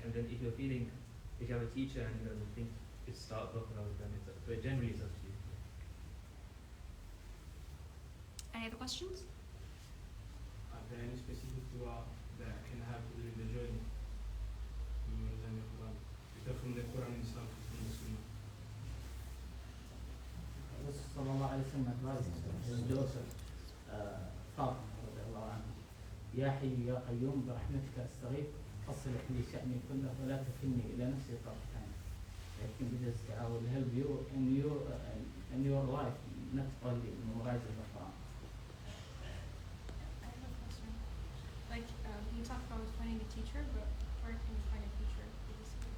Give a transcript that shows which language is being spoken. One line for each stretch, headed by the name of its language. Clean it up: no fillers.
English: And then if you have a teacher and you think it's start blocking all of them, but generally it's up to you. Any other questions? Are there any specific dua that I can have during the journey? Memorizing the Quran. Either from the Quran itself or from the Sunnah. Rasul sallallahu alaihi wasallam advised his daughter Fatima radiallahu anha,
Arabic: يا حي يا قيوم برحمتك أستغيث أصلح لي شأني كله ولا تكلني إلى نفسي طرفة عين.
English: I think this I will help you in your life, not only in memorizing the Quran. I have a question. Like, you talked about finding a teacher, but where can you find a teacher for this?